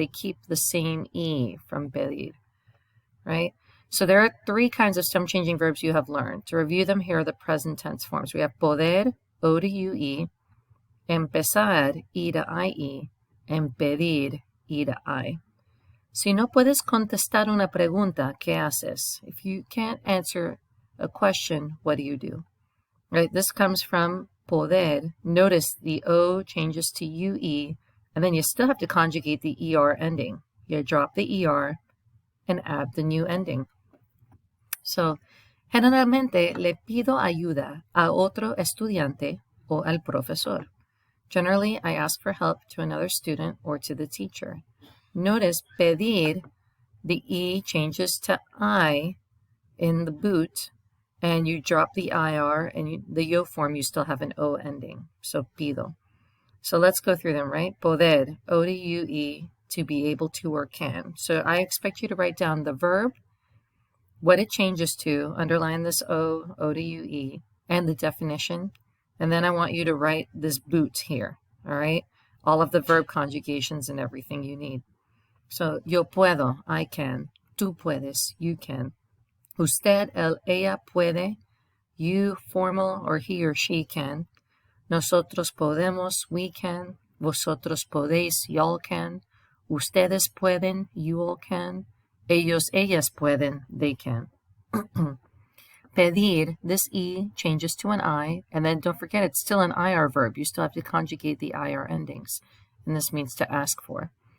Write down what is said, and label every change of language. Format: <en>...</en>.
<en>They keep the same E from pedir, right? So there are three kinds of stem-changing verbs you have learned. To review them, here are the present tense forms. We have poder, O to UE, empezar, I to IE, and pedir, I to I.</en> <es>Si no puedes contestar una pregunta, ¿qué haces?</es> <en>If you can't answer a question, what do you do? Right? This comes from poder. Notice the O changes to UE, and then you still have to conjugate the ER ending. You drop the ER and add the new ending.</en> <es>So, generalmente le pido ayuda a otro estudiante o al profesor.</es> <en>Generally, I ask for help to another student or to the teacher. Notice pedir, the E changes to I in the boot, and you drop the IR, and the yo form, you still have an O ending. So pido. So let's go through them, right? Poder, O to UE, to be able to or can. So I expect you to write down the verb, what it changes to, underline this O, O to UE, and the definition. And then I want you to write this boot here, all right? All of the verb conjugations and everything you need. So,</en> <es>yo puedo,</es> <en>I can.</en> <es>Tú puedes,</es> <en>you can.</en> <es>Usted, él, ella puede.</es> <en>You, formal, or he or she can.</en> <es>Nosotros podemos,</es> <en>we can.</en> <es>Vosotros podéis,</es> <en>y'all can.</en> <es>Ustedes pueden,</es> <en>you all can.</en> <es>Ellos, ellas pueden,</es> <en>they can. Pedir, this E changes to an I, and then don't forget it's still an IR verb. You still have to conjugate the IR endings, and this means to ask for.</en>